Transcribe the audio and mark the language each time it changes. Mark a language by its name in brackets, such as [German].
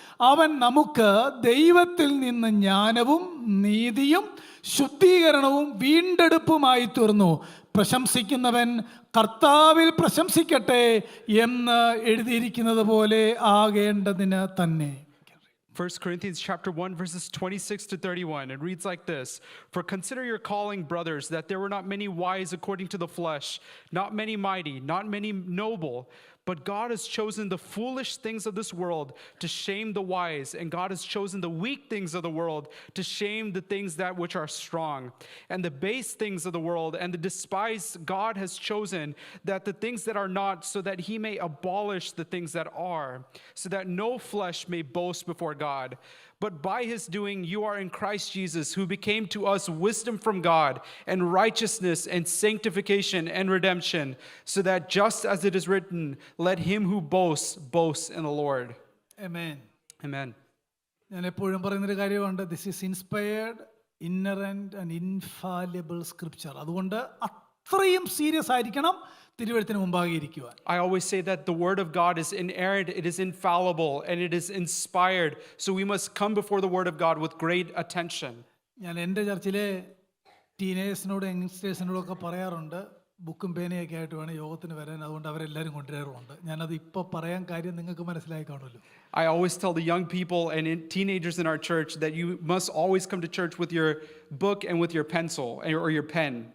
[Malayalam] അവൻ നമുക്ക് ദൈവത്തിൽ നിന്ന് ജ്ഞാനവും നീതിയും ശുദ്ധീകരണവും വീണ്ടെടുപ്പുമായി തീർന്നു. പ്രശംസിക്കുന്നവൻ കർത്താവിൽ പ്രശംസിക്കട്ടെ എന്ന് എഴുതിയിരിക്കുന്നത് പോലെ ആകേണ്ടതിന് തന്നെ. [English] 1 Corinthians chapter 1 verses 26 to 31. It reads like this: For consider your calling, brothers, that there were not many wise according to the flesh, not many mighty, not many noble. But God has chosen the foolish things of this world to shame the wise, and God has chosen the weak things of the world to shame the things that which are strong. And the base things of the world and the despised God has chosen, that the things that are not, so that he may abolish the things that are, so that no flesh may boast before God. But by his doing you are in Christ Jesus, who became to us wisdom from God, and righteousness and sanctification and redemption, so that just as it is written, let him who boasts boast in the Lord. Amen. Amen. [Malayalam] ഞാൻ എപ്പോഴും പറയുന്നൊരു കാര്യമുണ്ട്, [English] This is inspired, inerrant and infallible scripture. [Malayalam] അതുകൊണ്ട് അത്രയും serious ആയിരിക്കണം തിരുവെഴുത്തിന് മുമ്പാകെ ഇരിക്കുവാൻ. [English] I always say that the word of God is inerrant, it is infallible, and it is inspired. So we must come before the word of God with great attention. [Malayalam] ഞാൻ എൻ്റെ ചർച്ചിലെ ടീനേഴ്സിനോടും യങ്സ്റ്റേഴ്സിനോടൊക്കെ പറയാറുണ്ട്, ബുക്കും പേനയൊക്കെ ആയിട്ട് വേണം യോഗത്തിന് വരാൻ. അതുകൊണ്ട് അവരെല്ലാവരും കൊണ്ടുവരാറുണ്ട്. ഞാനത് ഇപ്പോൾ പറയാൻ കാര്യം നിങ്ങൾക്ക് മനസ്സിലായി കാണുമല്ലോ. [English] I always tell the young people and teenagers in our church that you must always come to church with your book and with your pencil or your pen.